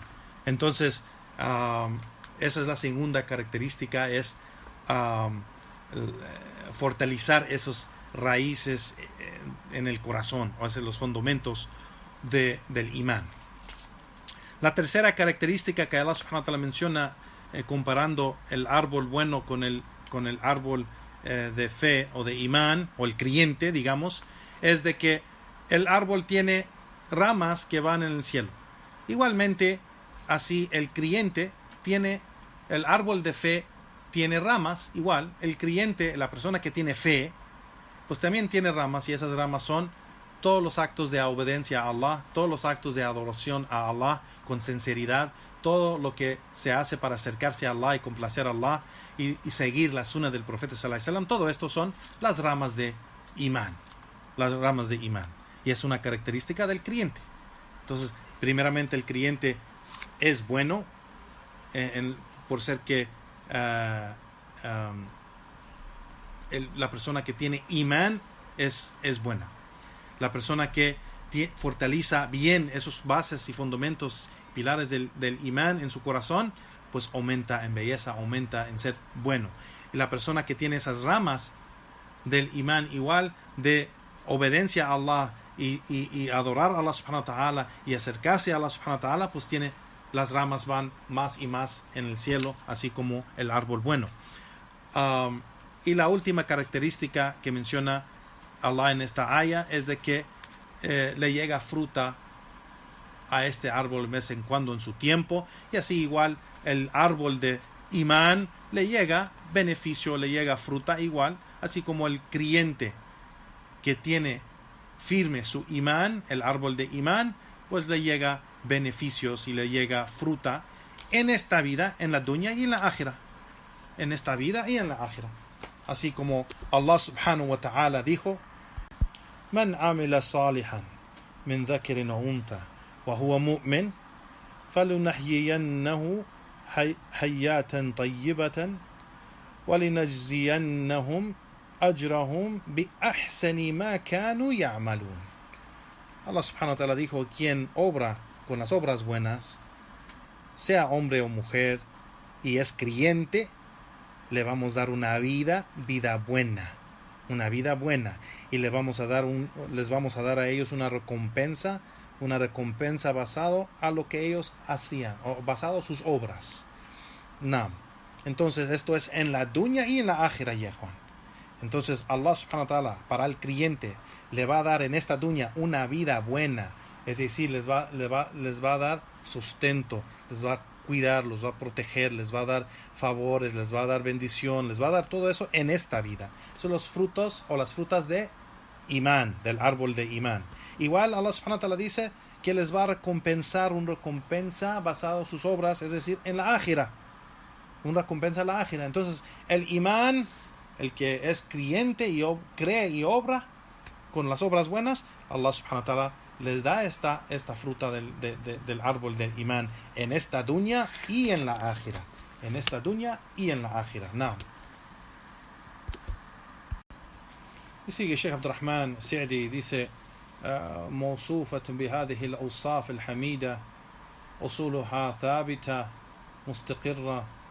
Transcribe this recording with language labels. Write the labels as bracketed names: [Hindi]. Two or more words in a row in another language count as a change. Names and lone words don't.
[Spanish] Entonces, esa es la segunda característica, es fortalecer esos raíces en el corazón, o sea, los fundamentos del imán. La tercera característica que [Arabic] الله سبحانه وتعالى [Spanish] menciona, comparando el árbol bueno con el árbol de fe o de imán, o el creyente, digamos, es de que el árbol tiene ramas que van en el cielo. Igualmente, así el creyente tiene, el árbol de fe tiene ramas, igual, el creyente, la persona que tiene fe, pues también tiene ramas, y esas ramas son todos los actos de obediencia a Allah, todos los actos de adoración a Allah con sinceridad, todo lo que se hace para acercarse a Allah y complacer a Allah y seguir la sunna del profeta [Arabic] صلى الله عليه وسلم. [Spanish] Todo esto son las ramas de imán, y es una característica del creyente. Entonces, primeramente el creyente es bueno por ser que la persona que tiene imán es buena. La persona que fortaleza bien esos bases y fundamentos, pilares del imán en su corazón, pues aumenta en belleza, aumenta en ser bueno. Y la persona que tiene esas ramas del imán igual de obediencia a Allah y adorar a [Arabic] الله سبحانه وتعالى [Spanish] y acercarse a [Arabic] الله سبحانه وتعالى, [Spanish] pues tiene, las ramas van más y más en el cielo, así como el árbol bueno. Y la última característica que menciona Allah en esta aya es de que le llega fruta a este árbol de vez en cuando en su tiempo, y así igual el árbol de imán le llega beneficio, le llega fruta igual, así como el creyente que tiene firme su imán, el árbol de imán, pues le llega beneficios y le llega fruta en esta vida, en la dunya y en la akhira, en esta vida y en la akhira. Así como [Arabic] الله سبحانه وتعالى dijo: من عمل صالحا من ذكر أو أنثى وهو مؤمن فلنحيينه حياة طيبة ولنجزينهم أجرهم بأحسن ما كانوا يعملون. الله سبحانه وتعالى [Spanish] dijo: quien obra con las obras buenas, sea hombre o mujer, y es creyente, le vamos a dar una vida buena, y les vamos a dar a ellos una recompensa basado a lo que ellos hacían, o basado a sus obras. No. Entonces esto es en la dunya y en la akhira, ya Juan. Entonces [Arabic] الله سبحانه وتعالى [Spanish] para el creyente le va a dar en esta dunya una vida buena, es decir, les va a dar sustento, les va a cuidar, los va a proteger, les va a dar favores, les va a dar bendición, les va a dar todo eso en esta vida. Son los frutos o las frutas de imán, del árbol de imán. Igual [Arabic] الله سبحانه وتعالى [Spanish] dice que les va a recompensar, una recompensa basada en sus obras, es decir, en la akhira, una recompensa en la akhira. Entonces el imán, el que es creyente y cree y obra con las obras buenas, [Arabic] الله سبحانه وتعالى [Spanish] les da esta fruta del árbol del imán en esta dunya y en la ákhira. En esta dunya y en la ákhira. Naam. Y sigue Sheikh Abdurrahman Sa'di, dice: [Arabic] موصوفة بهذه الأوصاف الحميدة أصولها ثابتة مستقرة